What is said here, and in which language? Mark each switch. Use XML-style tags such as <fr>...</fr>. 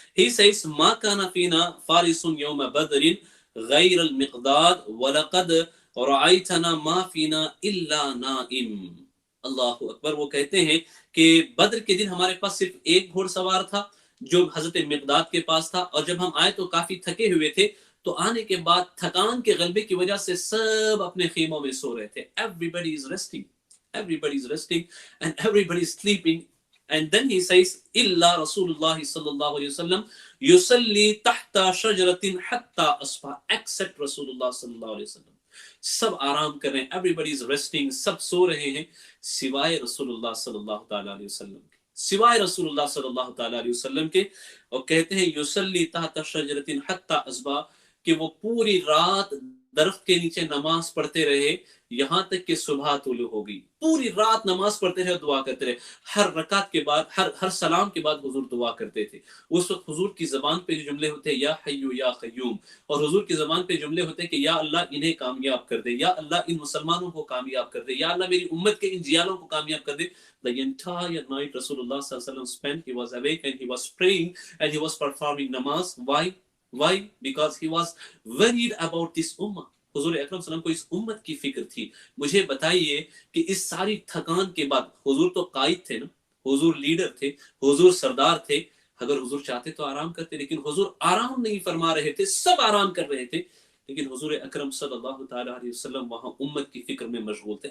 <en>He says</en> <ar>ما كان فينا فارس يوم بدر غیر المقداد ولقد رأيتنا ما فينا الا نائم. اللہ اکبر.</ar> <ur>وہ کہتے ہیں کہ بدر کے دن ہمارے پاس صرف ایک گھوڑ سوار تھا جو حضرت مقداد کے پاس تھا، اور جب ہم آئے تو کافی تھکے ہوئے تھے. تو آنے کے بعد تھکان کے غلبے کی وجہ سے سب اپنے خیموں میں سو رہے تھے.</ur> <en>Everybody is resting, everybody is resting and everybody is sleeping. And then he says</en> <ar>إلا رسول الله صلی اللہ علیہ وسلم يصلي تحت شجرة حتى أصبح, except رسول اللہ صلی اللہ علیہ وسلم.</ar> <ur>سب آرام کر رہے ہیں،</ur> <en>everybody is resting،</en> <ur>سب سو رہے ہیں سوائے رسول اللہ صلی اللہ تعالیٰ علیہ وسلم کے، سوائے رسول اللہ صلی اللہ تعالیٰ علیہ وسلم کے. اور کہتے ہیں</ur> <ar>یصلی تحت شجرۃ حتی اصبح،</ar> <ur>کہ وہ پوری رات درخت کے نیچے نماز پڑھتے رہے یہاں تک کہ صبح طلوع ہو گئی. پوری رات نماز پڑھتے رہے، دعا کرتے رہے. ہر رکعت کے بعد، ہر سلام کے بعد حضور دعا کرتے تھے. اس وقت حضور کی زبان پہ جو جملے ہوتے یا حیو یا قیوم، اور حضور کی زبان پہ جملے ہوتے کہ یا اللہ انہیں کامیاب کر دے، یا اللہ ان مسلمانوں کو کامیاب کر دے، یا اللہ میری امت کے ان جیالوں کو کامیاب کر دے.</ur> <en>The entire night Rasulullah sallallahu alaihi wasallam spent, he was awake and he was praying and he was performing namaz. Why? Because he was worried about this ummah.</en> <ur>حضور اکرم صلی اللہ علیہ وسلم کو اس امت کی فکر تھی. مجھے بتائیے کہ اس ساری تھکان کے بعد، حضور تو قائد تھے نا، حضور لیڈر تھے، حضور سردار تھے، اگر حضور چاہتے تو آرام کرتے، لیکن حضور آرام نہیں فرما رہے تھے، سب آرام کر رہے تھے. لیکن حضور اکرم صلی اللہ تعالیٰ علیہ وسلم وہاں امت کی فکر میں مشغول تھے.</ur>